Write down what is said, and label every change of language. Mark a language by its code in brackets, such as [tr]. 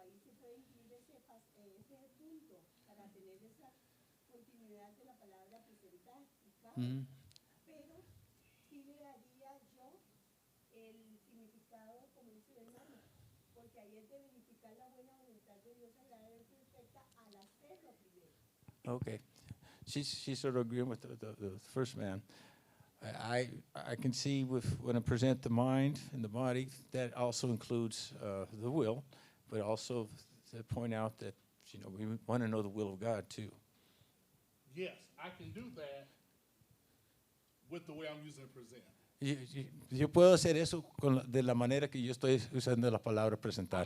[es] Ahí se puede incluir ese punto para tener esa continuidad de la palabra presentar. Y cabe. Pero sí le daría yo el significado, como dice el hermano, porque ahí es de verificar la buena voluntad de Dios agradable y perfecta al hacerlo primero. [en] Okay. She's sort of agreeing with the first man. I can see when I present the mind and the body, that also includes the will, but also to point out that, we want to know the will of God too. Yes, I can do that with the way I'm using it present. [es] Yo puedo hacer eso de la manera que yo estoy usando la palabra presentar.